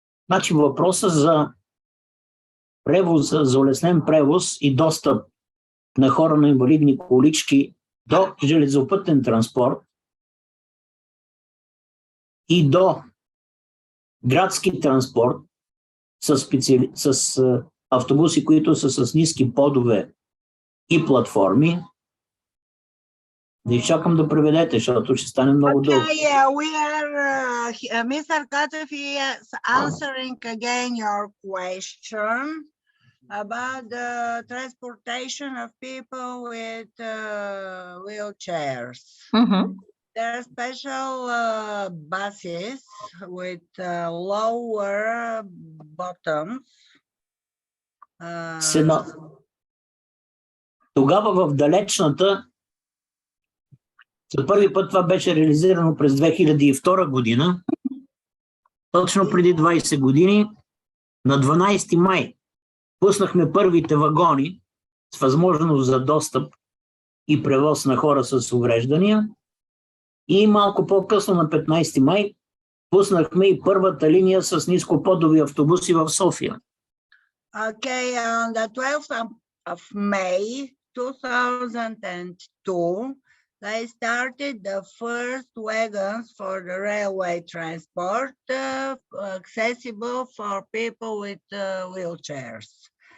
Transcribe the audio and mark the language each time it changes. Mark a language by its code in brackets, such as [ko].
[bg] Значи въпроса за превоза, за улеснен превоз и достъп на хора на инвалидни колички до железопътен транспорт и до градски транспорт с автобуси, които са с ниски подове и платформи. Да изчакам да преведете, защото ще стане много дълго. [en] Okay, we are, Mr. Kocev is answering again your question about the transportation of people with wheelchairs. There are special buses with lower bottoms. [bg] Тогава в далечната, за първи път това беше реализирано през 2002 година, точно преди 20 години, на 12 май пуснахме първите вагони с възможност за достъп и превоз на хора с увреждания и малко по-късно на 15 май пуснахме и първата линия с нископодови автобуси в София. [en] Okay, on the 12th of May 2002, they started the first wagons for the railway transport accessible for people with wheelchairs.